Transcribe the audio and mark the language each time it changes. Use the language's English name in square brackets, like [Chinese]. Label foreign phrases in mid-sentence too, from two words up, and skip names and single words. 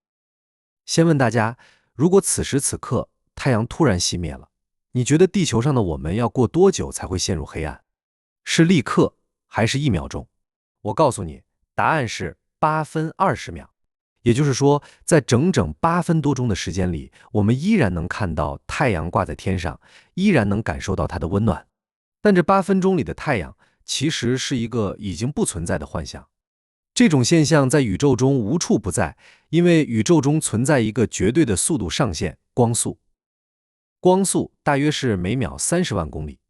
[Chinese] 先問大家，如果此時此刻太陽突然熄滅了，你覺得地球上的我們要过多久才会陷入黑暗？是立刻還是1秒鐘？我告訴你，答案是8分20秒。也就是說，在整整8分多鐘的時間裡，我們依然能看到太陽掛在天上，依然能感受到它的溫暖。但這8分鐘裡的太陽，其實是一個已經不存在的幻象。這種現象在宇宙中無處不在，因為宇宙中存在一個絕對的速度上限——光速。光速大約是每秒30萬公里。